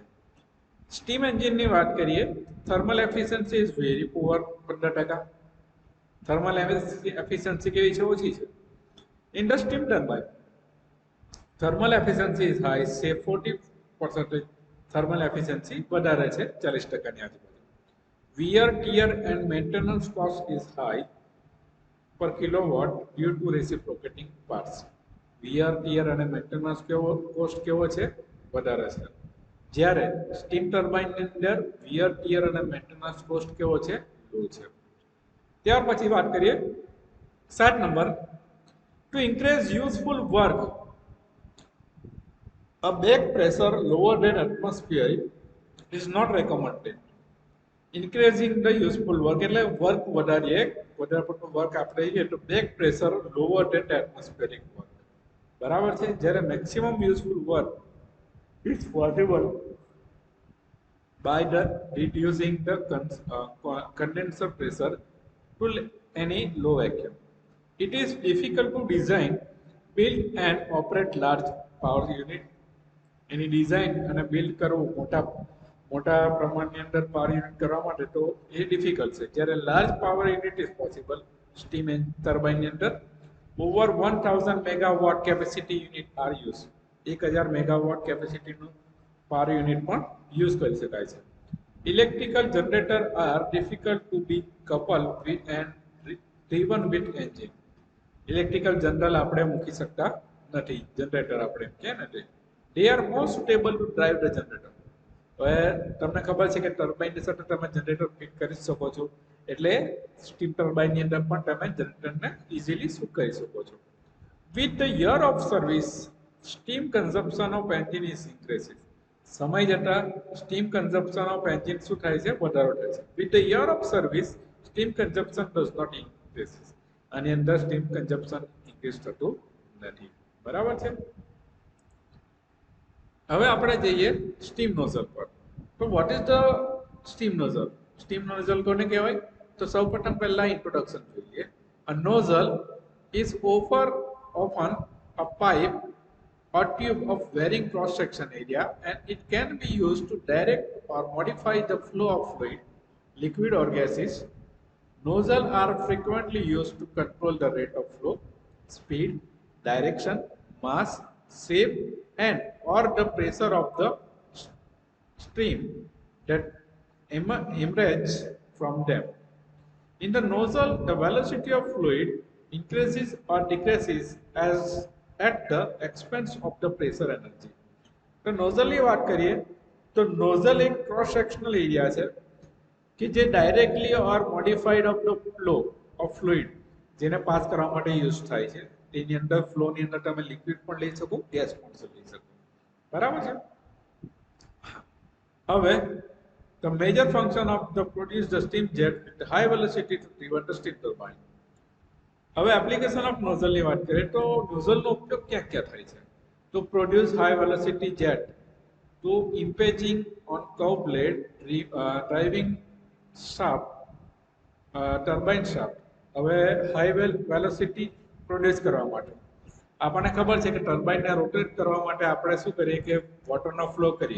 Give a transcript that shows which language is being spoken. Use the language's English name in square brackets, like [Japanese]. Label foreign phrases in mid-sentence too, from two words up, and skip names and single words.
[Gujarati] સ્ટીમ એન્જિનની વાત કરીએ, [English] thermal efficiency is very poor, 15%. thermal efficiency [Gujarati] કેવી છે? ઓછી છે. [English] in the steam turbine thermal efficiency is high, say 40%. thermal efficiency [Gujarati] વધારે છે, 40%ની આજુબાજુ. [English] Wear, tear and maintenance cost is high per kilowatt due to reciprocating parts. Wear, tear [Gujarati] અને [English] maintenance cost [Gujarati] કેવો છે? વધારે છે. જ્યારે [English] steam turbine [Gujarati] ની અંદર [English] wear, tear [Gujarati] અને [English] maintenance cost [Gujarati] કેવો છે? લો છે. ત્યાર પછી વાત કરીએ 7 નંબર, [English] to increase useful work a back pressure lower than atmospheric is not recommended. increasing the useful work [Gujarati] એટલે વર્ક વધારીએ, વધારે પડતું વર્ક આપણે લઈએ તો [English] back pressure lower than atmospheric work, [Gujarati] બરાબર છે. [English] જ્યારે maximum useful work is possible by the reducing the condenser pressure to any low vacuum. It is difficult to design, build and operate large power unit. [Gujarati] એની ડિઝાઇન અને બિલ્ડ કરવું મોટા પ્રમાણની અંદર [English] power unit [Gujarati] કરવા માટે તો એ ડિફિકલ્ટ છે. જ્યારે [English] large power unit is possible [Gujarati] સ્ટીમ ટર્બાઇનની અંદર [English] over 1000 megawatt capacity unit are use, [Gujarati] 1000 મેગાવોટ કેપેસિટીનું [English] power unit [Gujarati] પણ યુઝ કરી શકાય છે. [English] electrical generator are difficult to be couple with and driven with engine. electrical general [Gujarati] આપણે મૂકી શકતા નથી, જનરેટર આપણે કે ને [English] they are more suitable to drive the generator. [Gujarati] હવે તમને ખબર છે કે ટર્બાઇનની સાથે તમે જનરેટર ફિટ કરી શકો છો, એટલે સ્ટીમ ટર્બાઇનની અંદર પણ તમે જનરેટરને ઇઝીલી શું કરી શકો છો. [English] with the year of service steam consumption of engine is increases. [Gujarati] સમય જતા [English] steam consumption of engine [Gujarati] શું થાય છે? વધારો થાય છે. [English] with the year of service steam consumption does not increase. [Gujarati] આની અંદર [English] steam consumption [Gujarati] ઇન્ક્રીઝ થતું નથી, બરાબર છે. હવે આપણે જઈએ [English] steam nozzle [Gujarati] પર. [English] તો what is the steam nozzle? steam nozzle [Gujarati] કોને કહેવાય? તો સૌપ્રથમ પહેલા ઇન્ટ્રોડક્શન જોઈએ. [English] a nozzle is often a pipe or tube of varying cross section area, and it can be used to direct or modify the flow of fluid, liquid or gases. Nozzles are frequently used to control the rate of flow, speed, direction, mass, shape, and or the pressure of the stream that emerges from them. In the nozzle, the velocity of fluid increases or decreases as at the expense of the pressure energy. [Gujarati] તો નોઝલની વાત કરીએ તો નોઝલ એક [English] cross sectional area [Gujarati] છે કે જે [English] directly or modified of the flow of fluid [Gujarati] જેને પાસ કરવા માટે યુઝ થાય છે. તેની અંદર ફ્લોની અંદર તમે લિક્વિડ પણ લઈ શકો, ગેસ પણ લઈ શકો, બરાબર છે. [English] હવે the major function of the produce the steam jet with high velocity to drive the steam turbine. [Gujarati] હવે [English] application of [Gujarati] નોઝલની વાત કરીએ તો નોઝલનો ઉપયોગ ક્યાં ક્યાં થાય છે? [English] તો produce high velocity jet, to impinging on curve blade, driving shaft, turbine shaft. [Gujarati] હવે [English] high velocity [Gujarati] પ્રોડ્યુસ કરવા માટે આપણને ખબર છે કે ટર્બાઇનને રોટેટ કરવા માટે આપણે શું કરીએ કે વોટરનો ફ્લો કરીએ.